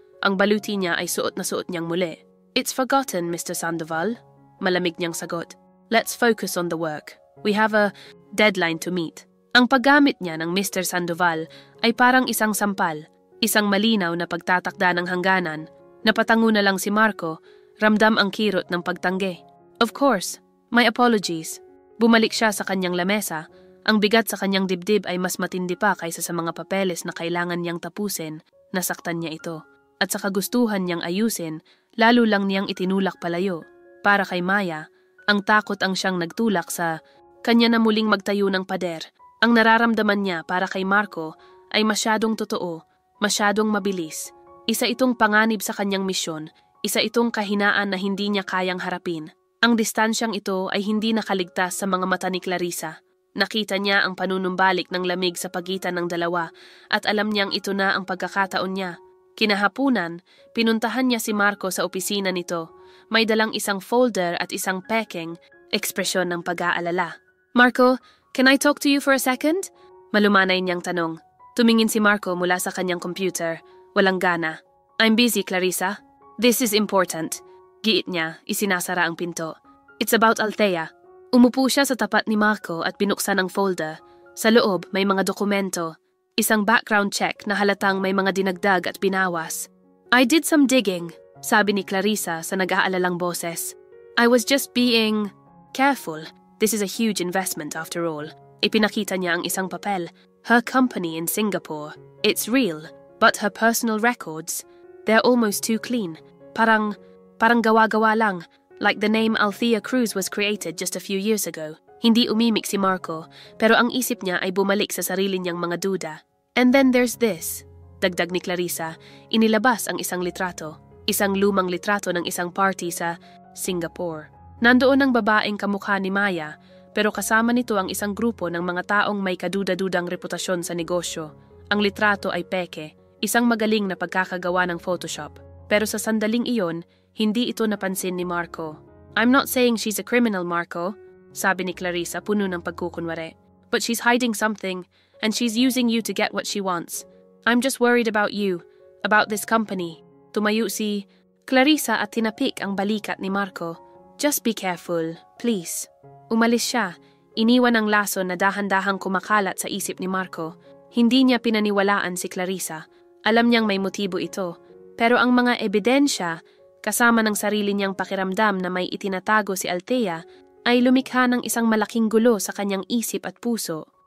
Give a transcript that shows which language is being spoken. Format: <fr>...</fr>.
<tl>Ang baluti niya ay suot na suot niyang muli.</tl> <en>It's forgotten, Mr. Sandoval.</en> <tl>Malamig niyang sagot.</tl> <en>Let's focus on the work. We have a deadline to meet.</en> <tl>Ang paggamit niya ng Mr. Sandoval ay parang isang sampal, isang malinaw na pagtatakda ng hangganan. Napatango na lang si Marco, ramdam ang kirot ng pagtanggi.</tl> <en>Of course, my apologies.</en> <tl>Bumalik siya sa kanyang lamesa. Ang bigat sa kanyang dibdib ay mas matindi pa kaysa sa mga papeles na kailangan niyang tapusin. Nasaktan niya ito. At sa kagustuhan niyang ayusin, lalo lang niyang itinulak palayo. Para kay Maya, ang takot ang siyang nagtulak sa kanya na muling magtayo ng pader. Ang nararamdaman niya para kay Marco ay masyadong totoo, masyadong mabilis. Isa itong panganib sa kanyang misyon, isa itong kahinaan na hindi niya kayang harapin. Ang distansyang ito ay hindi nakaligtas sa mga mata ni Clarissa. Nakita niya ang panunumbalik ng lamig sa pagitan ng dalawa at alam niyang ito na ang pagkakataon niya. Kinahapunan, pinuntahan niya si Marco sa opisina nito. May dalang isang folder at isang pekeng, ekspresyon ng pag-aalala.</tl> <en>Marco, can I talk to you for a second?</en> <tl>Malumanay niyang tanong. Tumingin si Marco mula sa kanyang computer. Walang gana.</tl> <en>I'm busy, Clarissa. This is important.</en> <tl>Giit niya, isinasara ang pinto.</tl> <en>It's about Althea.</en> <tl>Umupo siya sa tapat ni Marco at binuksan ang folder. Sa loob, may mga dokumento. Isang background check na halatang may mga dinagdag at binawas.</tl> <en>I did some digging,</en> <tl>sabi ni Clarissa sa nag-aalalang boses.</tl> <en>I was just being careful. This is a huge investment after all.</en> <tl>Ipinakita niya ang isang papel.</tl> <en>Her company in Singapore. It's real, but her personal records, they're almost too clean.</en> <tl>Parang gawa-gawa lang,</tl> <en>like the name Althea Cruz was created just a few years ago.</en> <tl>Hindi umimik si Marco, pero ang isip niya ay bumalik sa sarili niyang mga duda.</tl> <en>And then there's this,</en> <tl>dagdag ni Clarissa, inilabas ang isang litrato. Isang lumang litrato ng isang party sa Singapore. Nandoon ang babaeng kamukha ni Maya, pero kasama nito ang isang grupo ng mga taong may kaduda-dudang reputasyon sa negosyo. Ang litrato ay peke, isang magaling na pagkakagawa ng Photoshop. Pero sa sandaling iyon, hindi ito napansin ni Marco.</tl> <en>"I'm not saying she's a criminal, Marco,"</en> <tl>sabi ni Clarissa puno ng pagkukunwari.</tl> <en>"But she's hiding something, and she's using you to get what she wants. I'm just worried about you, about this company."</en> <tl>Tumayo si Clarissa at tinapik ang balikat ni Marco.</tl> <en>"Just be careful, please."</en> <tl>Umalis siya, iniwan ang laso na dahan-dahang kumakalat sa isip ni Marco. Hindi niya pinaniwalaan si Clarissa. Alam niyang may motibo ito. Pero ang mga ebidensya, kasama ng sarili niyang pakiramdam na may itinatago si Althea, ay lumikha ng isang malaking gulo sa kanyang isip at puso.</tl>